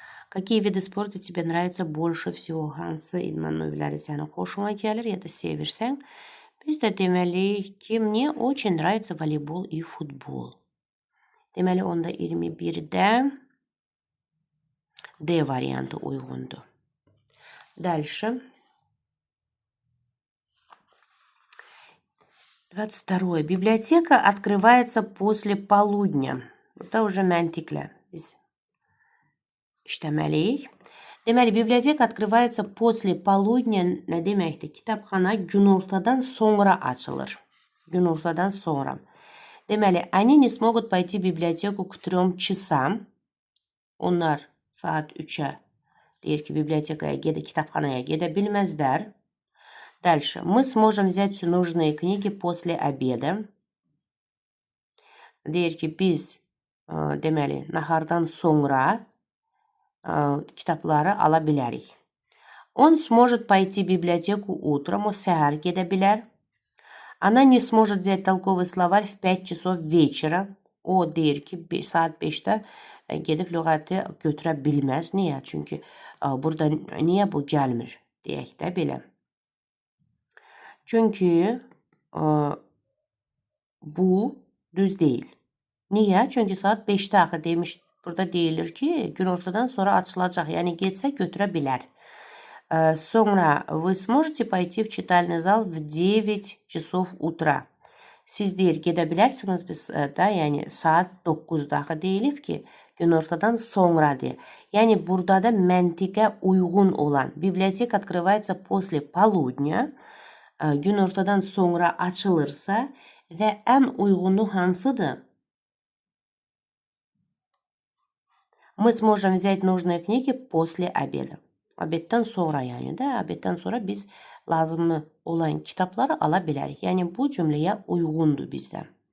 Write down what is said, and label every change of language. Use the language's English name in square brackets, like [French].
[Russian] Какие виды спорта тебе нравятся больше всего? [Azerbaijani] Hansı idman növləri sənin xoşuna gəlir ya da sevirsən? Biz də deməliyik ki, [Russian] мне очень нравится волейбол и футбол. [Azerbaijani] Deməli, onda 21-də D variantı uyğundur. [Russian] Дальше. 22. Библиотека открывается после полудня. [Azerbaijani] Burada [Russian] уже [Azerbaijani] məntiqlə biz işləməliyik. Deməli, biblioteka [Russian] открывается после полудня [Azerbaijani] nə deməkdir? Kitabxana günortadan sonra açılır. Günortadan sonra. Deməli, [Russian] они не смогут пойти в библиотеку к 3 часам. [Azerbaijani] Onlar saat 3-ə deyir ki, kitabxanaya gedə bilməzlər. [Russian] Дальше. Мы сможем взять все нужные книги после обеда. [Azerbaijani] Deyir ki, biz deməli, nahardan sonra kitabları ala bilərik. [Russian] Он сможет пойти в библиотеку утром. [Azerbaijani] O səhər gedə bilər. [Russian] Она не сможет взять толковый словарь в 5 часов вечера. [Azerbaijani] O deyir ki, saat 5-də gedib lüğəti götürə bilməz. Niyə? Çünki burada niyə bu gəlmir? Deyək də belə. Çünki bu düz deyil. Niyə? Çünki saat 5-də axı demiş, burada deyilir ki, günortadan sonra açılacaq. Yəni, getsə götürə bilər. Sonra [Russian] вы сможете пойти в читальный зал в 9 часов утра. [Azerbaijani] Siz deyir, gedə bilərsiniz biz da, yəni saat 9-da axı deyilib ki, günortadan sonra deyə. Yəni, burada da məntiqə uyğun olan biblioteka [Russian] открывается после полудня. [Azerbaijani] Günortadan sonra açılırsa və ən uyğunu hansıdır? [Russian] Мы сможем взять нужные книги после обеда. [Azerbaijani] Obeddən sonra yəni də, obeddən sonra biz lazımlı olan kitabları ala bilərik. Yəni bu cümləyə uyğundur bizdə.